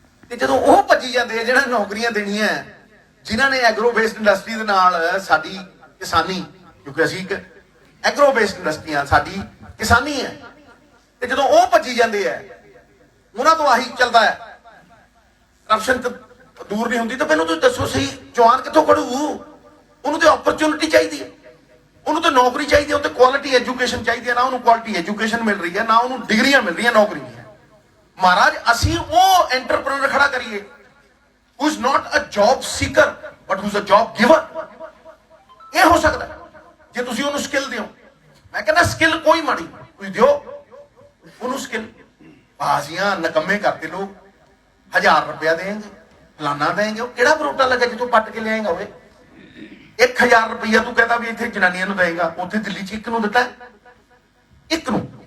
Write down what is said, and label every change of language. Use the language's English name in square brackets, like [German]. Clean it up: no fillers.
[Punjabi] ਤੇ ਜਦੋਂ ਉਹ ਭੱਜੀ ਜਾਂਦੇ ਆ ਜਿਹੜਾ ਨੌਕਰੀਆਂ ਦੇਣੀਆਂ, ਜਿਨ੍ਹਾਂ ਨੇ ਐਗਰੋ ਬੇਸਡ ਇੰਡਸਟਰੀ ਦੇ ਨਾਲ ਸਾਡੀ ਕਿਸਾਨੀ, ਕਿਉਂਕਿ ਅਸੀਂ ਇੱਕ ਐਗਰੋ ਬੇਸਡ ਇੰਡਸਟਰੀ ਆ, ਸਾਡੀ ਕਿਸਾਨੀ ਹੈ, ਤੇ ਜਦੋਂ ਉਹ ਭੱਜੀ ਜਾਂਦੇ ਆ, ਉਹਨਾਂ ਤੋਂ ਆਹੀ ਚੱਲਦਾ ਹੈ, ਕਰਪਸ਼ਨ ਦੂਰ ਨਹੀਂ ਹੁੰਦੀ। ਤਾਂ ਮੈਨੂੰ ਤੁਸੀਂ ਦੱਸੋ ਸਹੀ, ਜਵਾਨ ਕਿੱਥੋਂ ਖੜੂ? ਉਹਨੂੰ ਤੇ ਓਪਰਚੁਨਿਟੀ ਚਾਹੀਦੀ ਹੈ, ਉਹਨੂੰ ਤਾਂ ਨੌਕਰੀ ਚਾਹੀਦੀ ਹੈ, ਉਹ ਤੇ ਕੁਆਲਿਟੀ ਐਜੂਕੇਸ਼ਨ ਚਾਹੀਦੀ ਹੈ। ਨਾ ਉਹਨੂੰ ਕੁਆਲਿਟੀ ਐਜੂਕੇਸ਼ਨ ਮਿਲ ਰਹੀ ਹੈ, ਨਾ ਉਹਨੂੰ ਡਿਗਰੀਆਂ ਮਿਲ ਰਹੀਆਂ, ਨੌਕਰੀ ਨਹੀਂ ਹੈ। ਮਹਾਰਾਜ ਅਸੀਂ ਉਹ ਐਂਟਰਪ੍ਰੈਨਰ ਖੜਾ ਕਰੀਏ [English] who is not a job seeker but who is a job giver। [Punjabi] ਇਹ ਹੋ ਸਕਦਾ ਜੇ ਤੁਸੀਂ ਉਹਨੂੰ ਸਕਿੱਲ ਦਿਓ। ਮੈਂ ਕਹਿੰਦਾ ਸਕਿੱਲ ਕੋਈ ਮਾੜੀ, ਤੁਸੀਂ ਦਿਓ ਉਹਨੂੰ ਸਕਿੱਲ। ਬਾਜ਼ੀਆਂ ਨਕੰਮੇ ਕਰਦੇ ਲੋਕ, 1000 ਰੁਪਇਆ ਦੇਣਗੇ, ਫਲਾਨਾ ਦੇਣਗੇ, ਉਹ ਕਿਹੜਾ ਬਰੋਟਾ ਲੱਗਾ ਜਿੱਥੋਂ ਪੱਟ ਕੇ ਲਿਆਏਗਾ? ਹੋਵੇ 1000 ਰੁਪਇਆ ਤੂੰ ਕਹਿੰਦਾ ਵੀ ਇੱਥੇ ਜਨਾਨੀਆਂ ਨੂੰ ਦੇਏਗਾ, ਉੱਥੇ ਦਿੱਲੀ 'ਚ ਇੱਕ ਨੂੰ ਦਿੱਤਾ, ਇੱਕ ਨੂੰ।